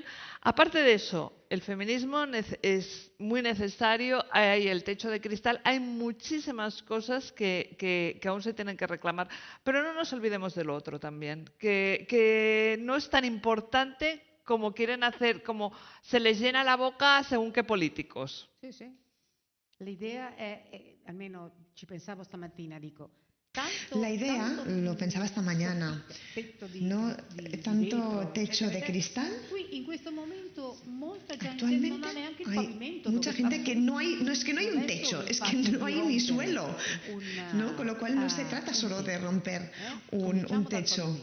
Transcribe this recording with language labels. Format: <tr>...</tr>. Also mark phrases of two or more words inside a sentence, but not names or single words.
<es>Aparte de eso, el feminismo es muy necesario, hay el techo de cristal, hay muchísimas cosas que aún se tienen que reclamar, pero no nos olvidemos de lo otro también, que no es tan importante como quieren hacer, como se les llena la boca según qué políticos.</es> <it>Sì, sì. L'idea almeno ci pensavo stamattina, dico,</it> <es>La idea, lo pensaba esta mañana, no tanto techo de cristal. Actualmente hay mucha gente que no es que no hay un techo, es que no hay ni suelo, ¿no? Con lo cual no se trata solo de romper un techo.</es>